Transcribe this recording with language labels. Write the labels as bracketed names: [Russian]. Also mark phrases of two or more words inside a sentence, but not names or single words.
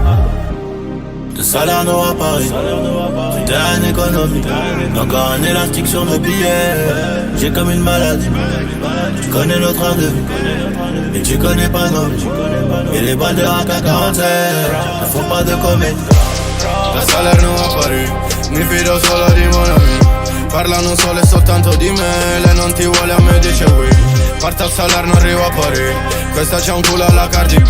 [French] De Salerno à Paris, tout est en économie. Encore un élastique sur mes billets. J'ai comme une maladie. Tu connais notre train de vie, mais tu connais pas nos vies. Et les balles de AK-47 ne font pas de comédie. [Italian] Da Salerno a Parigi, mi fido solo di [French] mon ami. [Italian] Parlano solo e soltanto di me. Lei non ti vuole, a me dice oui. Parto a Salerno, arrivo a Parigi. Questa c'ha un culo alla Cardi B.